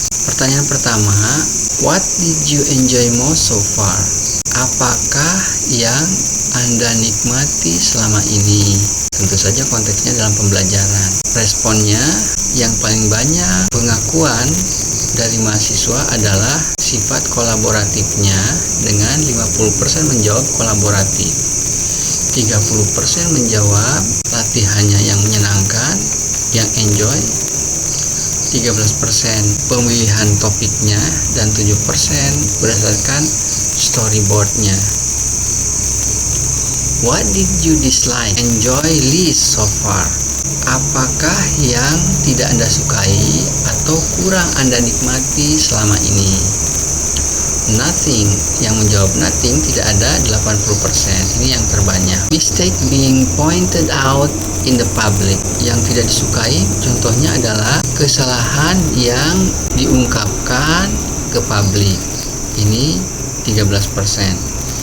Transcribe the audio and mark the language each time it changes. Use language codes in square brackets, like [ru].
[id] Pertanyaan pertama, [en] what did you enjoy most so far? [id] Apakah yang Anda nikmati selama ini? Tentu saja konteksnya dalam pembelajaran. Responnya yang paling banyak pengakuan dari mahasiswa adalah sifat kolaboratifnya dengan 50% menjawab kolaboratif. 30% menjawab latihannya yang menyenangkan, yang enjoy. 13% pemilihan topiknya dan 7% berdasarkan storyboardnya. [en] What did you dislike, enjoy least so far? [id] Apakah yang tidak Anda sukai atau kurang Anda nikmati selama ini? Nothing, yang menjawab nothing tidak ada 80%, ini yang terbanyak. [en] Mistake being pointed out in the public, [id] yang tidak disukai contohnya adalah kesalahan yang diungkapkan ke publik, ini 13%.